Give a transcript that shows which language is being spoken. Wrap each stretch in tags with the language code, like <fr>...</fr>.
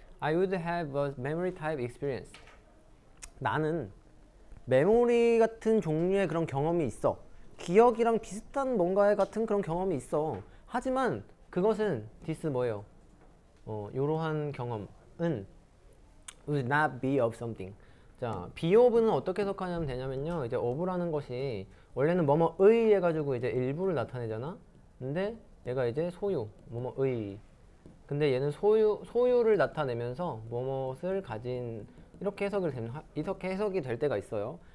<en>I would have a memory type experience.</en> <ko>나는 메모리 같은 종류의 그런 경험이 있어. 기억이랑 비슷한 뭔가의 같은 그런 경험이 있어. 하지만 그것은</ko> <en>this</en> <ko>뭐예요? 이러한 경험은</ko> <en>would not be of something.</en> <ko>자, be of는 어떻게 해석하냐면 되냐면요. 이제 of라는 것이 원래는 뭐뭐의 해가지고 이제 일부를 나타내잖아. 근데 얘가 이제 소유, 뭐뭐의. 근데 얘는 소유를 나타내면서 뭐뭇을 가진 이렇게 해석이 될 때가 있어요.</ko>